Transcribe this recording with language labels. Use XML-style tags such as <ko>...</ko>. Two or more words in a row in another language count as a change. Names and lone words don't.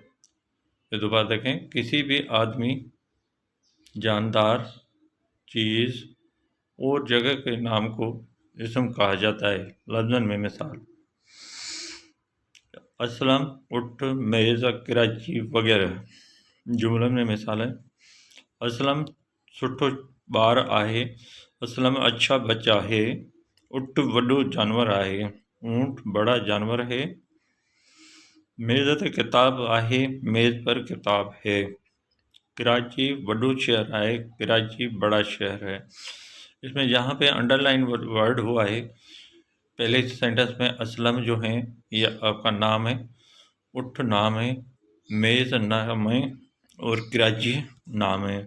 <ur>یہ دوبارہ دیکھیں، کسی بھی آدمی، جاندار چیز اور جگہ کے نام کو اسم کہا جاتا ہے۔ لفظاً میں مثال: اسلم، اٹھ، میز، کراچی وغیرہ۔ جملن میں مثال ہے:</ur> <sd>اسلم سٺو ٻار آهي،</sd> <ur>اسلم اچھا بچہ ہے،</ur> <sd>اٹھ وڈو جانور ہے،</sd> <ur>اونٹ بڑا جانور ہے،</ur> <sd>میز تے کتاب ہے،</sd> <ur>میز پر کتاب ہے،</ur> <sd>کراچی وڈو شہر ہے،</sd> <ur>کراچی بڑا شہر ہے۔ اس میں جہاں پہ</ur> <en>under line word</en> <ur>ہوا ہے، پہلے سینٹنس میں اسلم جو ہیں یہ آپ کا نام ہے، اٹھ نام ہے، میز نام ہے، اور کراچی نام ہے۔</ur>